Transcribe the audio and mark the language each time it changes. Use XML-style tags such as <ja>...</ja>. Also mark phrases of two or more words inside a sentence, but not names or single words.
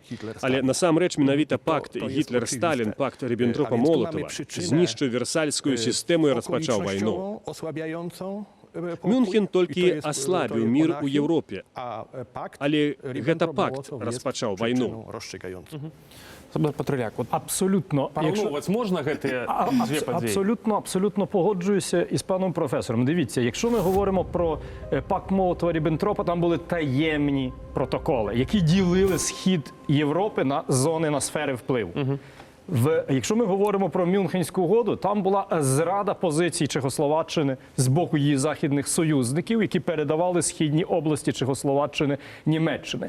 <be>Але насамрэч менавіта пакт Гітлер-Сталін, пакт Ріббентропа-Молотава знішчыў версальскую сістэму і распачаў вайну. Мюнхен толькі аслабіў мір у Еўропе, але гэта пакт распачаў вайну. Патруляк,</be> <uk>Абсолютно.</uk> <be>параўноўваць можна гэтыя дзве падзеі?</be> <uk>Абсолютно погоджуюся із паном професором. Дивіться, якщо ми говоримо про пакт Молотова-Ріббентропа, там були таємні протоколи, які ділили схід Європи на зони, на сфери впливу. Якщо ми говоримо про Мюнхенську угоду, там була зрада позицій Чехословаччини з боку її західних союзників, які передавали східні області Чехословаччини Німеччини.</uk>